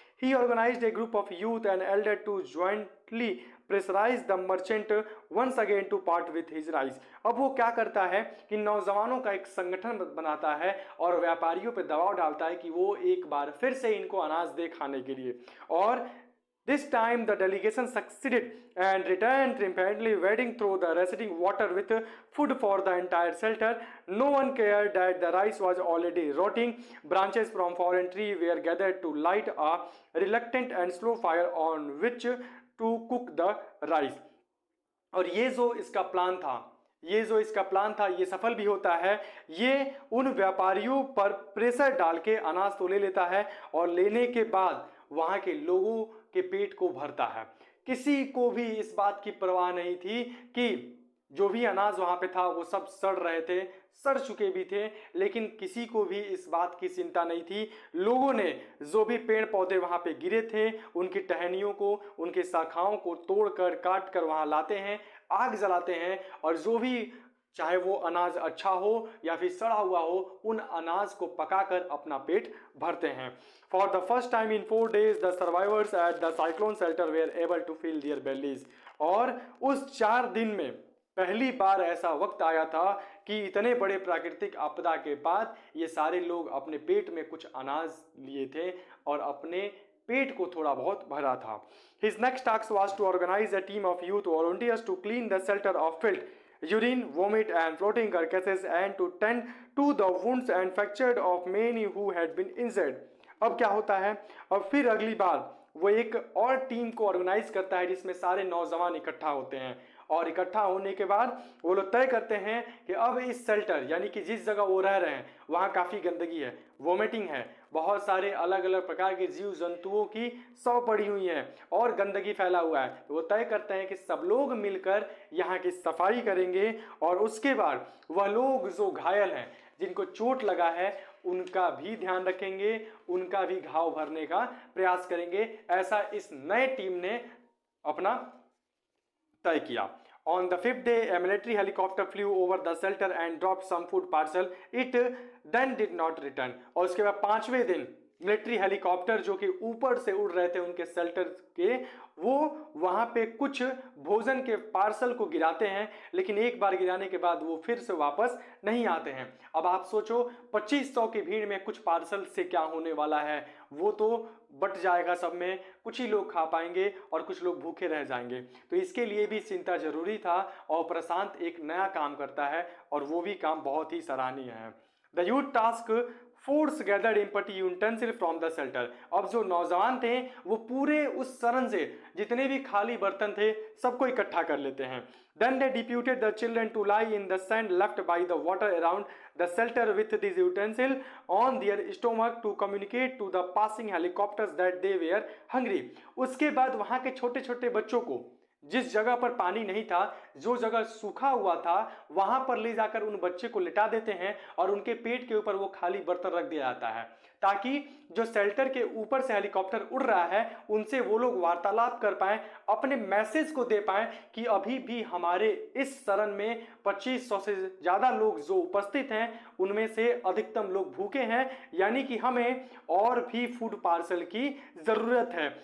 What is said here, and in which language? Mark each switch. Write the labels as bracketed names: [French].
[English] ही organised a group of youth and elder to jointly pressurise the merchant once again to part with his rice. [Hindi] अब वो क्या करता है कि नौजवानों का एक संगठन बनाता है और व्यापारियों पर दबाव डालता है कि वो एक बार फिर से इनको अनाज दे खाने के लिए। और [English] this time the delegation succeeded and returned triumphantly, wading through the receding water with food for the entire shelter. No one cared that the rice was already rotting. Branches from fallen tree were gathered to light a reluctant and slow fire on which to cook the rice. [Hindi] और ये जो इसका plan था ये सफल भी होता है। ये उन व्यापारियों पर प्रेशर डाल के अनाज तो ले लेता है और लेने के बाद वहाँ के लोगों के पेट को भरता है। किसी को भी इस बात की परवाह नहीं थी कि जो भी अनाज वहाँ पे था वो सब सड़ रहे थे, सड़ चुके भी थे, लेकिन किसी को भी इस बात की चिंता नहीं थी। लोगों ने जो भी पेड़ पौधे वहाँ पे गिरे थे उनकी टहनियों को, उनके शाखाओं को तोड़कर काट कर वहाँ लाते हैं, आग जलाते हैं और जो भी चाहे वो अनाज अच्छा हो या फिर सड़ा हुआ हो, उन अनाज को पकाकर अपना पेट भरते हैं। [English] For the first time in 4 days the survivors at the cyclone shelter were able to feel their bellies. [Hindi] और उस 4 दिन में पहली बार ऐसा वक्त आया था कि इतने बड़े प्राकृतिक आपदा के बाद ये सारे लोग अपने पेट में कुछ अनाज लिए थे और अपने पेट को थोड़ा बहुत भरा था। [English] His next task was to organize a team of youth volunteers to clean the shelter of filth, urine, vomit and floating carcasses and to tend to the wounds and fractures of many who had been injured. [Hindi] अब क्या होता है, अब फिर अगली बार वो एक और टीम को ऑर्गेनाइज करता है जिसमें सारे नौजवान इकट्ठा होते हैं और इकट्ठा होने के बाद वो लोग तय करते हैं कि अब इस शेल्टर यानी कि जिस जगह वो रह रहे हैं वहाँ काफ़ी गंदगी है, वोमिटिंग है, बहुत सारे अलग अलग प्रकार के जीव जंतुओं की शव पड़ी हुई हैं और गंदगी फैला हुआ है। तो वो तय करते हैं कि सब लोग मिलकर यहाँ की सफाई करेंगे और उसके बाद वह लोग जो घायल हैं, जिनको चोट लगा है उनका भी ध्यान रखेंगे, उनका भी घाव भरने का प्रयास करेंगे, ऐसा इस नए टीम ने अपना तय किया। [English] On the fifth day, a military helicopter flew over the shelter and dropped some food parcel. It then did not return. [Hindi] और उसके बाद 5वें दिन मिलिट्री हेलीकॉप्टर जो कि ऊपर से उड़ रहे थे उनके शेल्टर के, वो वहां पे कुछ भोजन के पार्सल को गिराते हैं, लेकिन एक बार गिराने के बाद वो फिर से वापस नहीं आते हैं। अब आप सोचो 2500 की भीड़ में कुछ पार्सल से क्या होने वाला है, वो तो बट जाएगा सब में, कुछ ही लोग खा पाएंगे और कुछ लोग भूखे रह जाएंगे। तो इसके लिए भी चिंता जरूरी था और प्रशांत एक नया काम करता है और वो भी काम बहुत ही सराहनीय है। [English] The youth task force gathered empty utensil from the shelter. [Hindi] अब जो नौजवान थे वो पूरे उस सरन से जितने भी खाली बर्तन थे सबको इकट्ठा कर लेते हैं। [English] Then they deputed the children to lie in the sand left by the water around the shelter with these utensils on their stomach to communicate to the passing helicopters that they were hungry। [Hindi] उसके बाद वहां के छोटे छोटे बच्चों को जिस जगह पर पानी नहीं था, जो जगह सूखा हुआ था, वहां पर ले जाकर उन बच्चे को लिटा देते हैं और उनके पेट के ऊपर वो खाली बर्तन रख दिया जाता है, ताकि जो शेल्टर के ऊपर से हेलीकॉप्टर उड़ रहा है उनसे वो लोग वार्तालाप कर पाए, अपने मैसेज को दे पाए कि अभी भी हमारे इस शरण में 2500 से ज्यादा लोग जो उपस्थित हैं उनमें से अधिकतम लोग भूखे हैं, यानी कि हमें और भी फूड पार्सल की जरूरत है।